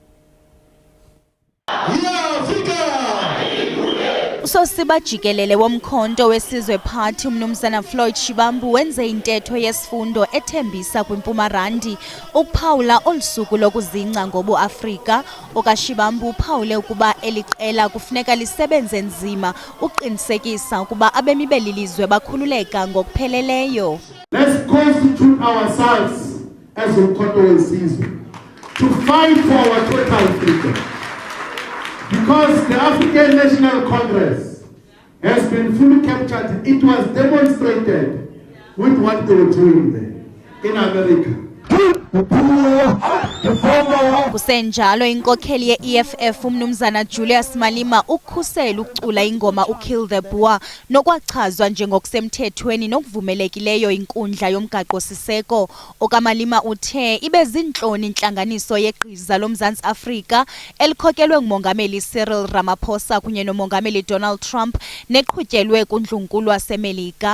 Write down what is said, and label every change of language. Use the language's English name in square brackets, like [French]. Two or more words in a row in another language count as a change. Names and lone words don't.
[Xhosa] Usosiba jikelele womkhonto wesizwe party umnumzana Floyd Shivambu wenze intetho yesifundo ethembisa kwiMpumarandi ukuphawula olusuku lokuzingca ngobuAfrika. OkaShivambu uphawule ukuba eliqela kufuneka lisebenze nzima uqinisekisa ukuba abemi belilizwe bakhululeka ngokupheleleyo. [English] Let's constitute ourselves as umkhonto wesizwe to fight for our total freedom. Because the African National Congress has been fully captured, it was demonstrated with what they were doing there in America. [Xhosa] Kusenjalo inkokheli ye-EFF umnumzana Julius Malema ukhusela ukucula ingoma uKill the Boer nokwachazwa njengokusemthethweni nokuvumelekileyo inkundla yomgaqo siseko. OkaMalema uthe ibe zintloni intlanganiso yegqiza loMzantsi Afrika elikhokelwe ngumongameli Cyril Ramaphosa kunye nomongameli Donald Trump neqhutyelwe kundlunkulu waseMelika.